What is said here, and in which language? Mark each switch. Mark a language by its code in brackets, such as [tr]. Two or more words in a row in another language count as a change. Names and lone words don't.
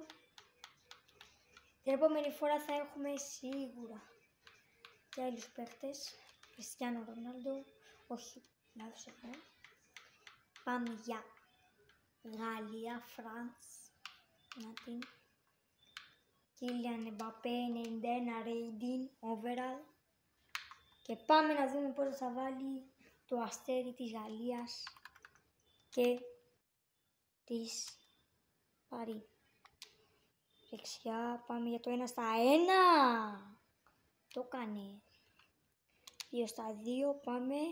[el] Την επόμενη φορά θα έχουμε σίγουρα και άλλους παίχτες. Κριστιάνο Ρονάλντο. Όχι, λάθος έκανα. Πάμε για Γαλλία, France. Να την. [en] Kylian Mbappé 91 rating overall. [el] Και πάμε να δούμε πώς θα βάλει το αστέρι της Γαλλίας και της Παρί. Δεξιά πάμε για το 1-1. Το κάνει. 2-2 πάμε.